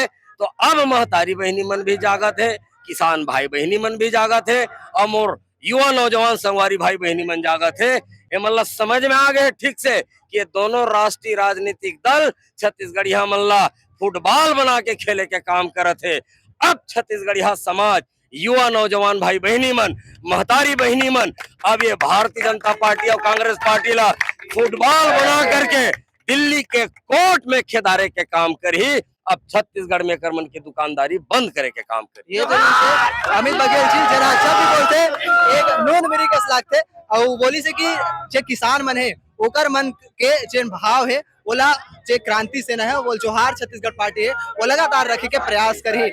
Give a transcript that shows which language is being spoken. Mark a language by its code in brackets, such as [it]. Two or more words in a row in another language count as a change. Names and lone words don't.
[hne] तो अब महतारी बहिनी मन भी जागत है, किसान भाई बहनी मन भी जागत है और मोर युवा नौजवान संगवारी भाई बहनी मन जागत है। ये मतलब समझ में आ गए ठीक से कि ये दोनों राष्ट्रीय राजनीतिक दल छत्तीसगढ़िया मन ला फुटबॉल बना के खेले के काम करत है। अब छत्तीसगढ़िया समाज, युवा नौजवान भाई बहनी मन, महतारी बहनी मन अब ये भारतीय जनता पार्टी और कांग्रेस पार्टी ला फुटबॉल बना करके दिल्ली के कोर्ट में खेदारे के काम करी। अब छत्तीसगढ़ में करमन की दुकानदारी बंद करे के काम करी। ये अमित बघेल जी जरा अच्छा भी बोलते, एक नून मेरी कस लागते और बोली से कि जे किसान मन है ओकर मन के जे भाव है ओला जे क्रांति सेना है वो जोहार छत्तीसगढ़ पार्टी है वो लगातार रखे के प्रयास करी।